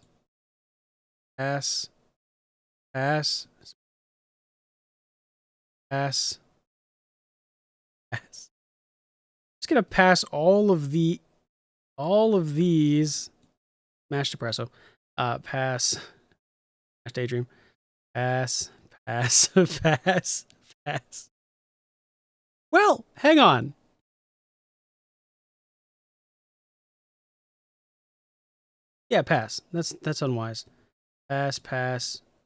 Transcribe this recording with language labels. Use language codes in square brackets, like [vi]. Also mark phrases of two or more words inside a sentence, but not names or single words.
[en] Pass. Pass. Pass. Pass. Just gonna pass all of these. Mashed espresso. Pass. Mashed daydream. Pass. Pass. Pass. Pass. Well, hang on. Yeah, pass. That's unwise. Pass, pass.